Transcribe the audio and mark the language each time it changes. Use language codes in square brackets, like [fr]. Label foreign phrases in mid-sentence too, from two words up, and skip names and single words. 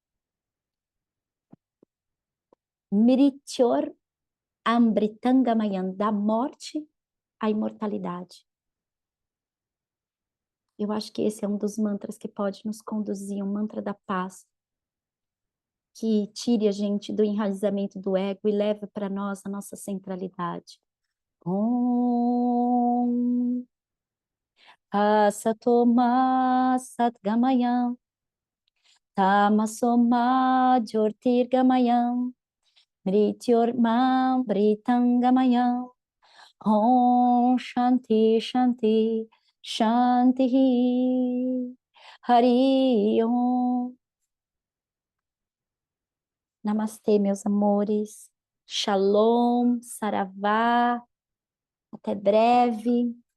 [sa] मृत्योर् अमृतंगमय, [pt] da morte à imortalidade. Eu acho que esse é um dos mantras que pode nos conduzir, um mantra da paz, que tire a gente do enraizamento do ego e leve para nós a nossa centralidade. [sa] ॐ असतोमा सद्गमय तमसोमा ज्योतिर्गमय मृत्योर्मा अमृतंगमय ॐ शान्तिः शान्तिः शान्तिः हरि ॐ. [pt] Namastê, meus amores. Shalom, Saravá. Até breve.